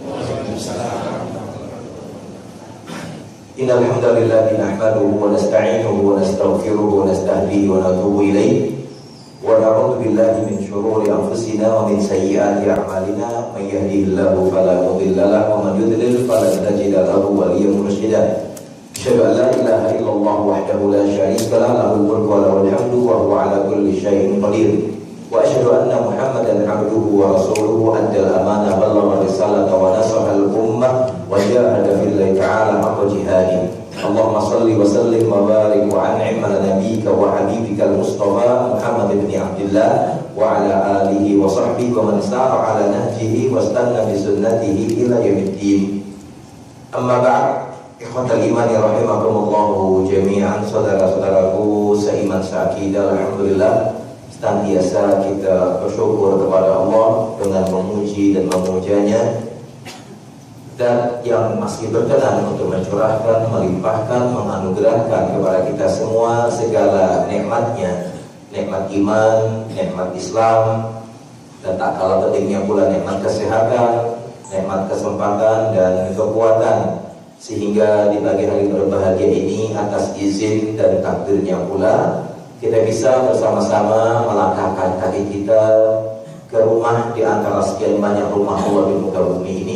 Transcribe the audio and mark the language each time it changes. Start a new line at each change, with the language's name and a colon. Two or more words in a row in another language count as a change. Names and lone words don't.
Arabic: إن الحمد لله نحمده ونستعينه ونستغفره ونستهديه ونتوب إليه ونعوذ بالله من شرور أنفسنا ومن سيئات أعمالنا من يهده الله فلا مضل له ومن يضلل فلن تجد له وليا مرشدا. أشهد أن لا إله إلا الله وحده لا شريك له له الملك وله الحمد وهو على كل شيء قدير. وأشهد أن محمدا عبده ورسوله أدى الأمانة وبلغ الرسالة ونصح الأمة وجاهد في الله تعالى حق جهاده. اللهم صل وسلم وبارك وأنعم على نبيك وحبيبك المصطفى محمد بن عبد الله وعلى آله وصحبه ومن سار على نهجه واستن بسنته إلى يوم الدين. أما بعد. إخوة الإيمان رحمكم الله جميعا,
Indonesian: saudara-saudaraku seiman seakidah, alhamdulillah senantiasa kita bersyukur kepada Allah dengan memuji dan memujanya, dan yang masih berkenan untuk mencurahkan, melimpahkan, menganugerahkan kepada kita semua segala nikmatnya, nikmat iman, nikmat Islam, dan tak kalah pentingnya pula nikmat kesehatan, nikmat kesempatan dan kekuatan, sehingga di pagi hari berbahagia ini atas izin dan takdirnya pula kita bisa bersama-sama melangkahkan kaki kita ke rumah di antara sekian banyak rumah Allah di muka bumi ini.